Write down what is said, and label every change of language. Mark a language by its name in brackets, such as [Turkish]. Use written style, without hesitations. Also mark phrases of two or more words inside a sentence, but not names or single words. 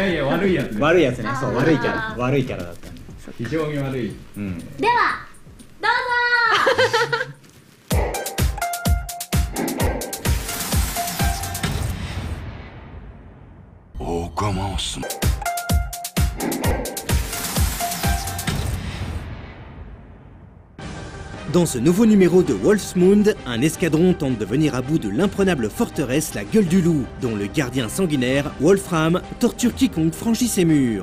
[Japanese] いやいや悪いやつ。悪いやつね。そう、悪いキャラだったね。非常に悪い。ではどうぞ。おかます [French] Dans ce nouveau numéro de Wolfsmund, un escadron tente de venir à bout de l'imprenable forteresse La Gueule du Loup, dont le gardien sanguinaire, Wolfram, torture quiconque franchit ses murs.